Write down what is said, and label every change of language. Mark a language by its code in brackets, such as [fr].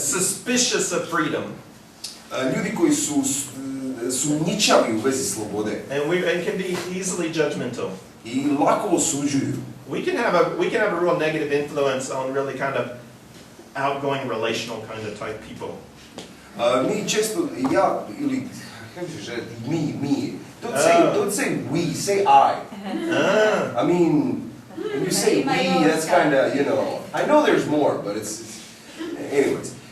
[en] suspicious of freedom. [hr] Ljudi koji su sumnjičavi u vezi slobode. [en] And can be easily judgmental. [hr] I lako osuđuju. [en] We can have a real negative influence on really kind of outgoing, relational kind of type people. [hr] Mi često, ja, ili, kako ćeš reći, mi. [en] Don't say we, say I. I mean, when you say we, that's kind of, you know, I know there's more, but it's anyways.